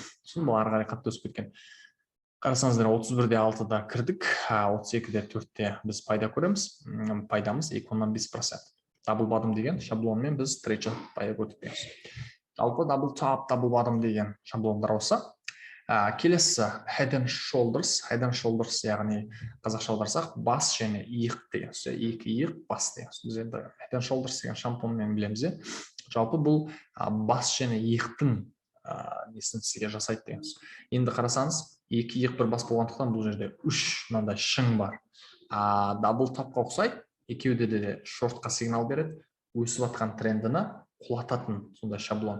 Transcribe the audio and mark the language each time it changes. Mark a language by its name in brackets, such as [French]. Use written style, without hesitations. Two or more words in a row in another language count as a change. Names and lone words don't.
[Kazakh] Сосын бұл ары қарай қатты өсіп кеткен. Қарасаңыздар, 31-де 6-да кірдік, 32-де 4-те біз пайда көреміз. Пайдамыз 2,5%. [English] double bottom [Kazakh] деген шаблонмен біз трейдші пайда көрдік. Жалпы [English] double top, double bottom [Kazakh] деген шаблондар осы. [English] Келесі head and shoulders, [Kazakh] яғни қазақша аударсақ бас және иық деген сөз. Екі иық, бас деген сөз. Біз енді [English] head and shoulders [Kazakh] деген шампунмен білеміз. Жалпы бұл бас және иықтың несін сізге жасайды деген сөз. Енді қарасаңыз, екі иық бір бас болғандықтан бұл жерде үш мынандай шың бар. [English] double topқа [Kazakh] ұқсайды, екеуде де шортқа сигнал береді, өсіп жатқан трендіні құлататын сондай шаблон.